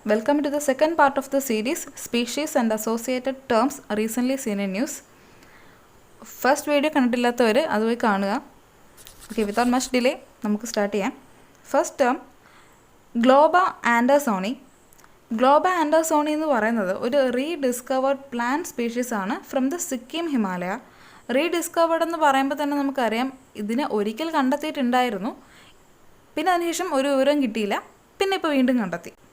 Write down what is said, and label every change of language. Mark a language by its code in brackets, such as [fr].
[en] Welcome to the second part of the series Species and Associated Terms Recently Seen in News. First video [ml] കണ്ടിട്ടില്ലാത്തവർ അതുപോയി കാണുക. [en] Okay, without much delay, [ml] നമുക്ക് start ചെയ്യാം. First term, ഗ്ലോബ ആൻഡേഴ്സോണി. ഗ്ലോബ ആൻഡേഴ്സോണി എന്ന് പറയുന്നത് ഒരു റീഡിസ്കവേർഡ് plant species ആണ് from the Sikkim Himalaya. റീഡിസ്കവേർഡ് എന്ന് പറയുമ്പോൾ തന്നെ നമുക്കറിയാം ഇതിനെ ഒരിക്കൽ കണ്ടെത്തിയിട്ടുണ്ടായിരുന്നു, പിന്നെ അതിനുശേഷം ഒരു വിവരം കിട്ടിയില്ല, പിന്നെ ഇപ്പോൾ വീണ്ടും കണ്ടെത്തി.